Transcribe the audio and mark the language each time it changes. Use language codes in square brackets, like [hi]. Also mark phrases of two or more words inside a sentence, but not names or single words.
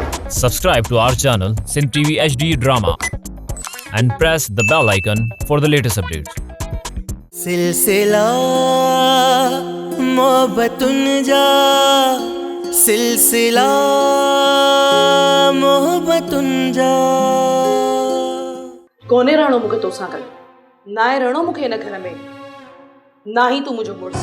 [en] Subscribe to our channel Sindh TV HD Drama and press the bell icon for the latest updates. [sd] सिलसिला मोहब्बतुन जा सिलसिला मोहब्बतुन जा कोने रहणो मूंखे तोसां गॾु ना आहे रहणो मूंखे हिन घर में ना ही तूं मुंहिंजो मुड़ुस।